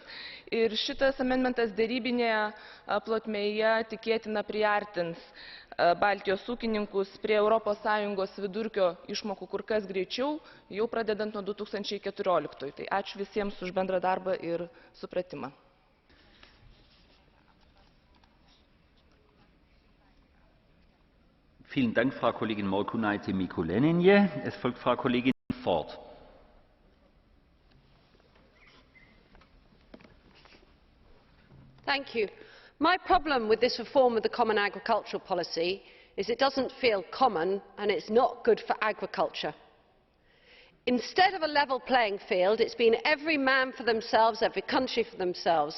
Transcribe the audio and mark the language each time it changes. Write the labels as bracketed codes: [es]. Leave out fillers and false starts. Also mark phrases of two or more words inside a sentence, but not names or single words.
[lt] Ir šitas amendmentas dėrybinėje plotmėje tikėtina priartins Baltijos ūkininkus prie ES vidurkio išmokų kur kas greičiau, jau pradedant nuo 2014. Tai ačiū visiems už bendrą darbą ir supratimą. [de] Vielen Dank, Frau Kollegin Morkunaite Mikulenije. Es folgt Frau Kollegin Ford. [en] Thank you. My problem with this reform of the Common Agricultural Policy is it doesn't feel common and it's not good for agriculture. Instead of a level playing field, it's been every man for themselves, every country for themselves.